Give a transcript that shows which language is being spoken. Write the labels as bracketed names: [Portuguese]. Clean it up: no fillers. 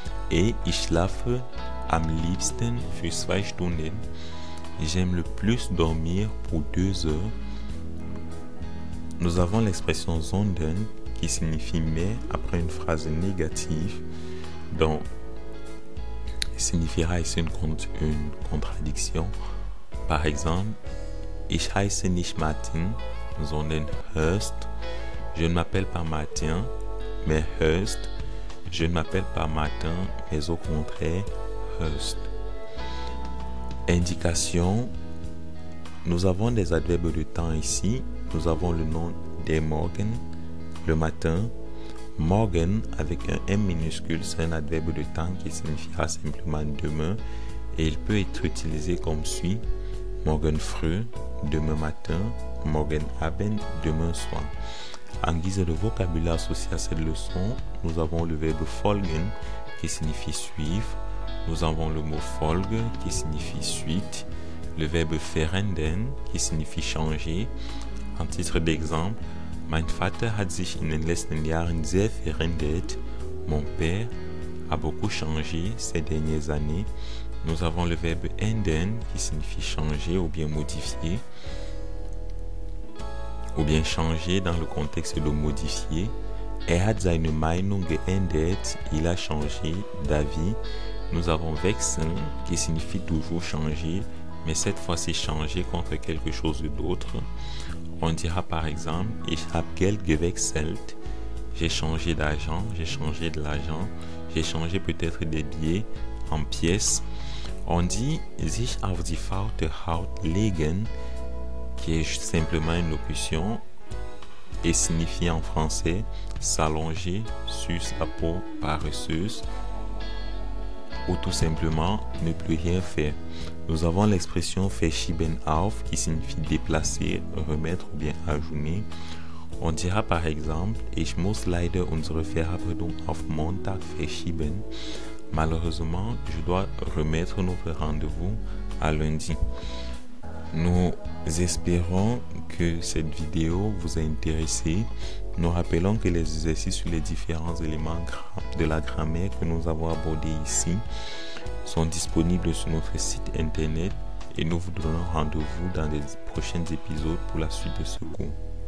[French] Et [German] ich schlafe am liebsten für 2 Stunden. [French] J'aime le plus dormir pour 2 heures. nous avons l'expression sondern qui signifie mais après une phrase négative, donc signifiera ici une contradiction. [German] Par exemple, ich heiße nicht Martin, sondern Hurst. [French] Je ne m'appelle pas Martin, mais Hurst. Je ne m'appelle pas Martin, mais au contraire, Hurst. Indication. Nous avons des adverbes de temps ici. Nous avons le nom der Morgen, le matin. Morgen avec un M minuscule, c'est un adverbe de temps qui signifiera simplement demain et il peut être utilisé comme suit. Morgen früh, demain matin. Morgen Abend, demain soir. En guise de vocabulaire associé à cette leçon, nous avons le verbe folgen qui signifie suivre. Nous avons le mot Folge qui signifie suite. Le verbe verändern qui signifie changer. [German] En titre d'exemple, mein Vater hat sich in den letzten Jahren sehr verändert. [French] Mon père a beaucoup changé ces dernières années. Nous avons le verbe ändern qui signifie changer ou bien modifier. Ou bien changer dans le contexte de modifier. [German] Er hat seine Meinung geändert. [French] Il a changé d'avis. Nous avons wechseln qui signifie toujours changer, mais cette fois-ci changer contre quelque chose d'autre. On dira par exemple, [German] ich habe Geld gewechselt. [French] J'ai changé d'argent, j'ai changé de l'argent, j'ai changé peut-être des billets en pièces. On dit [German] sich auf die faule Haut legen, [French] qui est simplement une locution et signifie en français s'allonger sur sa peau paresseuse ou tout simplement ne plus rien faire. Nous avons l'expression verschieben auf qui signifie déplacer, remettre ou bien ajouter. [German] On dira par exemple, ich muss leider unsere Verabredung auf Montag verschieben. [French] Malheureusement, je dois remettre notre rendez-vous à lundi. Nous espérons que cette vidéo vous a intéressé. Nous rappelons que les exercices sur les différents éléments de la grammaire que nous avons abordés ici sont disponibles sur notre site internet et nous vous donnons rendez-vous dans les prochains épisodes pour la suite de ce cours.